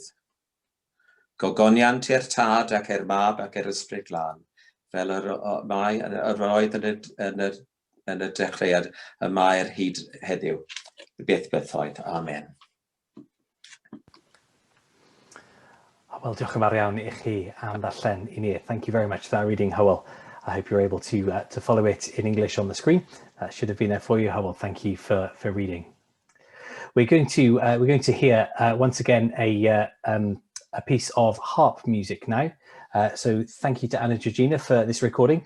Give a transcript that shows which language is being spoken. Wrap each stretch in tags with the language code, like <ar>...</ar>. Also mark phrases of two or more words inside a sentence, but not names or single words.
<cy>Gogoniant i'r tad ac i'r mab ac i'r ysbryd glân, fel yr oedd yn y dechreuad, y mae'r hyd heddiw. Byth bythoedd. Amen. Well, diolch yn fawr iawn I chi am ddarllen I ni.</cy> <en>Thank you very much for that reading, Howell. I hope you're able to follow it in English on the screen. That should have been there for you, Howell. Thank you for reading. We're going to hear once again a piece of harp music now. So thank you to Anna Georgina for this recording.</en>